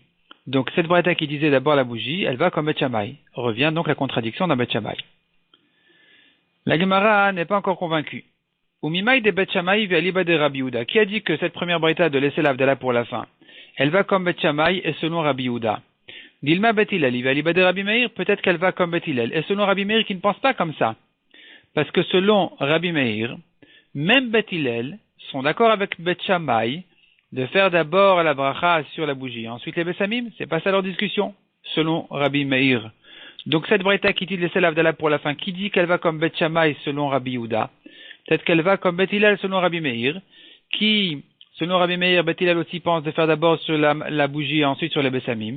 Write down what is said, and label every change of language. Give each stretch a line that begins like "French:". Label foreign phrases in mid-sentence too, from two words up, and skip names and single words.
French: Donc, cette braïta qui disait d'abord la bougie, elle va comme Bet Shammai. Revient donc la contradiction dans Bet Shammai. La Gemara n'est pas encore convaincue.
Aramaic: ומממאי דבית שמאי ואליבא דרבי יהודה.
French: Qui a dit que cette première braïta de laisser l'Avdala pour la fin, elle va comme Bet Shammai et selon Rabbi Yehuda?
Aramaic: דלמא בית הלל ואליבא דרבי מאיר,
French: peut-être qu'elle va comme Bet Hillel et selon Rabbi Meir qui ne pense pas comme ça. Parce que selon Rabbi Meir, même Bet Hillel sont d'accord avec Bet Shammai de faire d'abord la bracha sur la bougie, ensuite les Bessamim. C'est pas ça leur discussion, selon Rabbi Meir. Donc cette braïta qui dit de laisser l'Avdala pour la fin, qui dit qu'elle va comme Bet Shammai selon Rabbi Yehuda, peut-être qu'elle va comme Bet Hillel selon Rabbi Meir, qui, selon Rabbi Meir, Bet Hillel aussi pense de faire d'abord sur la bougie et ensuite sur les Bessamim.